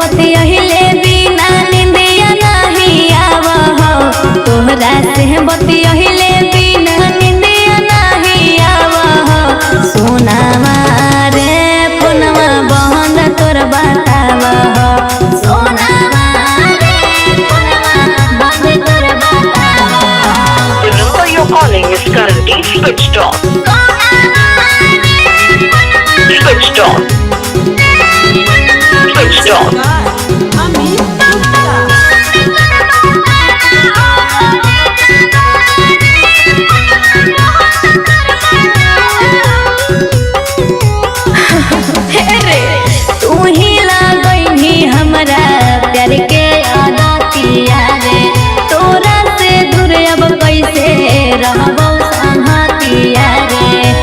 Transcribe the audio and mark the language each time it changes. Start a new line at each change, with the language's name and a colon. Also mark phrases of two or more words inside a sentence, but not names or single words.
Bhojpuri: बतियहिले बिना निंदिया नहीं आवा हो तोहरा से बतियहिले बिना निंदिया नहीं आवा हो सोनावा रे फोनवा बहन तोर बतावा हो सोनावा रे फोनवा बहन तोर बतावा हो
English: The number you're calling is currently switched off. Switched off. Switched off.
Bhojpuri: तू ही लागनी हमरा प्यार के आदतिया रे तोरा से दूर अब कैसे रहबो संगतिया रे